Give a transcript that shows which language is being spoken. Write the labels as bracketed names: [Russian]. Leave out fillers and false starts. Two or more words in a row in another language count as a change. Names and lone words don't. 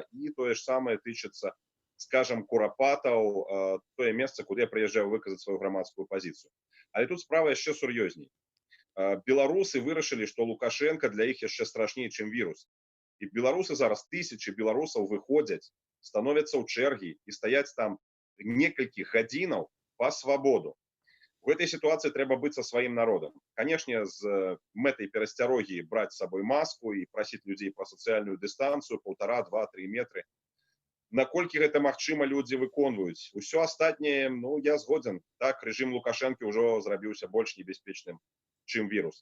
[Belarusian] І тое ж самае тычыцца, скажам, Курапатаў, тое месца, куды я прыязджаю выказаць сваю грамадскую пазіцыю. Але тут справа яшчэ сур'ёзней. Беларусы вырашылі, што Лукашенко для іх яшчэ страшней, чым вірус. І беларусы зараз, тысячы беларусаў выходзяць, становяцца ў чэргі і стаяць там некалькі гадзінаў па свабоду. [Russian] В этой ситуации [Belarusian] трэба быць са сваім народам. Канешне, з мэтай перасцярогі браць з сабой маску і прасіць людзей пра сацыяльную дыстанцыю 1,5, 2, 3 метры. Наколькі гэта магчыма, людзі выконваюць. Усё астатняе, ну, я згодзен. Так, рэжым Лукашэнкі ўжо зрабіўся больш небяспечным, чым вірус.